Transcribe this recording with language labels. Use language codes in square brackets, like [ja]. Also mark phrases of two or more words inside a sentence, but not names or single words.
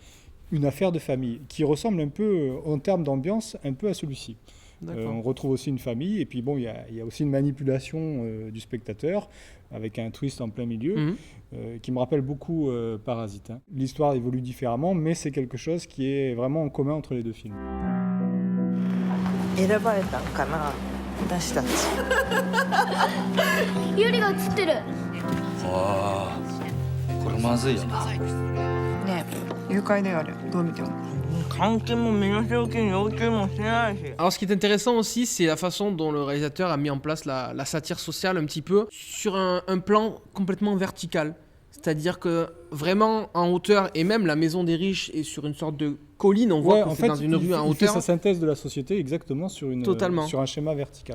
[fr] Une affaire de famille qui ressemble un peu, en termes d'ambiance, un peu à celui-ci. D'accord. On retrouve aussi une famille, et puis bon, il y a aussi une manipulation du spectateur, avec un twist en plein milieu, Mhm. qui me rappelle beaucoup Parasite. Hein. L'histoire évolue différemment, mais c'est quelque chose qui est vraiment en commun entre les deux films. [ja] 選ばれたんかな私たちユリが映ってる。ああ、これまずいよな。ねえ誘拐だよあれどう見ても監禁も身代金要求もしてないし。 [fr] Alors ce qui est intéressant aussi, c'est la façon dont le réalisateur a mis en place la satire sociale un petit peu sur un plan complètement vertical. C'est-à-dire que vraiment en hauteur, et même la maison des riches est sur une sorte de colline, on voit que c'est dans une rue en il fait hauteur. sa synthèse de la société exactement sur un schéma vertical.